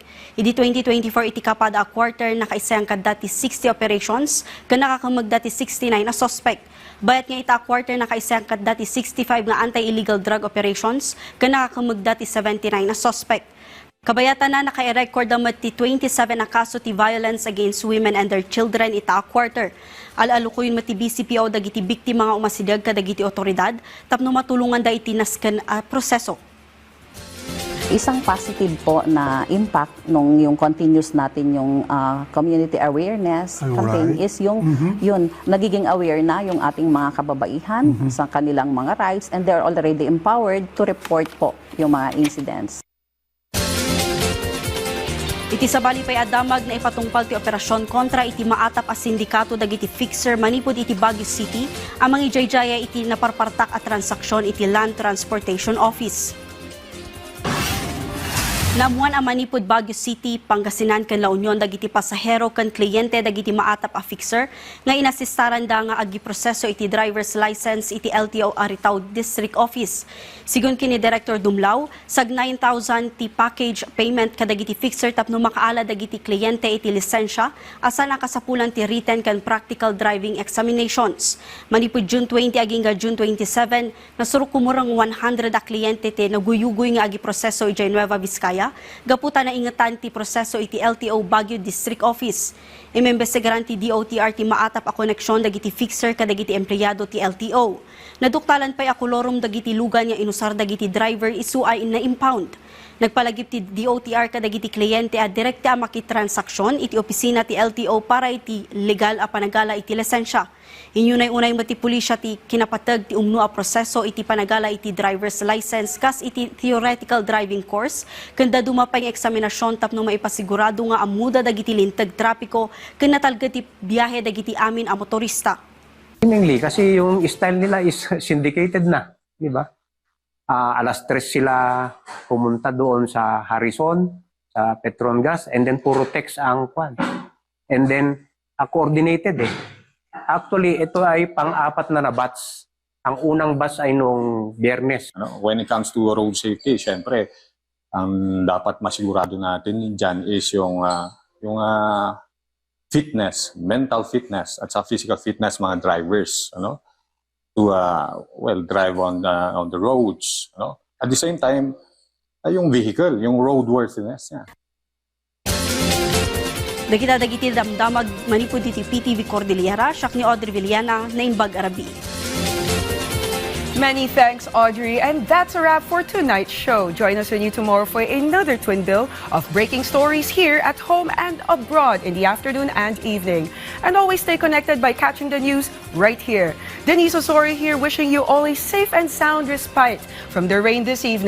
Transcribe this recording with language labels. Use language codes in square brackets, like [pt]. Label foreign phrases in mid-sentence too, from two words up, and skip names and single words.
[ilo] Idi 2024 iti kapada a quarter nakaisayang kadda ti 60 operations ken nakakamagda ti 69 a suspect. Bayat nga ita quarter nakaisang kadda ti 65 nga [en] anti-illegal drug operations [ilo] ken nakakamagda ti 79 na suspect. Kabayatan na naka-record ang mati 27 na kaso ti [en] violence against women and their children [ilo] ita quarter. Al-alukoyin mati BCPO dagiti biktima nga umasidag kadagiti otoridad tapno matulungan da iti nasken proseso. [tl] Isang positive po na impact nung yung continuous natin yung [en] community awareness campaign [tl] is yung yun nagiging aware na yung ating mga kababaihan sa kanilang mga [en] rights and they're already empowered to report [tl] po yung mga incidents. [ilo] Iti sabali pay adamag na ipatungpal ti operasyon kontra iti maatap a sindikato dagiti fixer manipud iti Baguio City amang ijayjaya iti naparpartak a transaksyon iti Land Transportation Office. Namuan ang manipud Baguio City, Pangasinan ken La Union dagiti pasahero ken kliyente dagiti maatap a fixer nga inasistaran da nga agiproseso iti [en] driver's license [ilo] iti LTO Aritaw District Office. Sigun kini Director Dumlao, sag 9,000 ti [en] package payment [ilo] kadagiti fixer tapno makaala dagiti kliyente iti lisensya asa nakasapulan ti written ken [en] practical driving examinations. [ilo] Manipud June 20 aging June 27 nasurok kumurang 100 a kliyente ti naguyugoy nga agiproseso iti Nueva Vizcaya. Gaputa na ingatan ti proseso iti LTO Baguio District Office. Imembestigaran ti DOTR ti maatap a koneksyon dagiti fixer kadagiti empleyado ti LTO. Naduktalan pa'y akulorum dagiti lugan nga inusar dagiti driver isuay na impound. Nagpalagip ti DOTR kadagiti kliyente a direkta a makitransaksyon iti opisina ti LTO para iti legal a panagala iti lisensya. Inyunay-unay mati pulisya ti kinapatag ti umno a proseso iti panagala iti [en] driver's license [ilo] kas iti [en] theoretical driving course [ilo] kanda dumapay nga eksaminasyon tapno maipasigurado nga amuda dagiti lintag trapiko ken natalged ti biyahe dagiti amin a motorista. [tl] Mainly kasi yung style nila is syndicated na, di ba? Alas 3 sila pumunta doon sa Harrison, sa Petron Gas, [en] and then [tl] puro text ang kwan. [en] And then coordinated [tl] eh. Actually, ito ay pang-apat na batch. Ang unang batch ay nung Biyernes. [en] When it comes to road safety, [tl] syempre, ang dapat masigurado natin dyan is yung fitness, [en] mental fitness [tl] at sa [en] physical fitness [tl] mga drivers, [en] to drive on the roads. At the same time, [tl] yung vehicle, yung roadworthiness niya. [ilo] Dagiti damdamag manipud iti PTV Cordillera, siak ni Audrey Villana na Imbag Arabi. [en] Many thanks, Audrey. And that's a wrap for tonight's show. Join us anew tomorrow for another twin bill of breaking stories here at home and abroad in the afternoon and evening. And always stay connected by catching the news right here. Denise Osorio here, wishing you all a safe and sound respite from the rain this evening.